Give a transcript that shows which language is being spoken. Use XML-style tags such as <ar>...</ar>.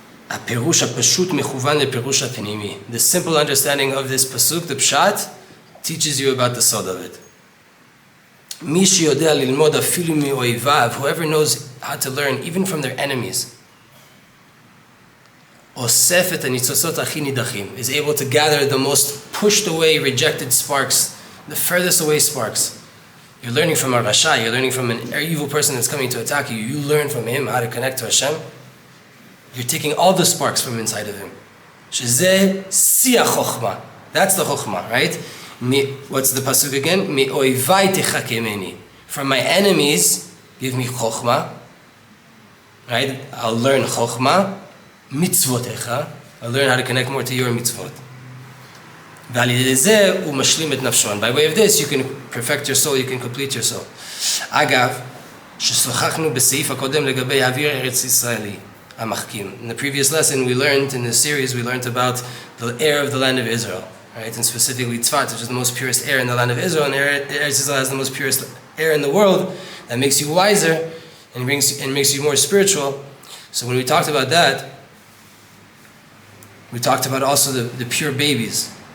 <he>הפירוש הפשוט מכוון לפירוש הפנימי.</he> <en>The simple understanding of this pasuk, the pshat, teaches you about the sod of it.</en> <he>מי שיודע ללמוד אפילו מאויביו,</he> <en>whoever knows how to learn even from their enemies,</en> <he>אוסף את הניצוצות הכי נידחים,</he> <en>is able to gather the most pushed away, rejected sparks, the furthest away sparks. You're learning from a rasha, you're learning from an evil person that's coming to attack you. You learn from him how to connect to Hashem. You're taking all the sparks from inside of him.</en> <he>שזה שיא החוכמה.</he> <en>That's the chokhmah, right? What's the pasuk again?</en> <he>מאויבי תחכמני.</he> <en>From my enemies, give me chokhmah. Right? I'll learn chokhmah. mitzvotecha. I'll learn how to connect more to your mitzvot.</en> <he>ועל ידי זה הוא משלים את נפשו.</he> <en>And by way of this, you can perfect your soul, you can complete your soul.</en> <he>אגב, ששוחחנו בסעיף הקודם לגבי האוויר ארץ ישראלי, המחכים.</he> <en>In the previous lesson, we learned, in this series, we learned about the air of the land of Israel, right? And specifically Tzfat, which is the most purest air in the land of Israel, and Eretz Israel has the most purest air in the world that makes you wiser and makes you more spiritual. So when we talked about that, we talked about also the pure babies.</en>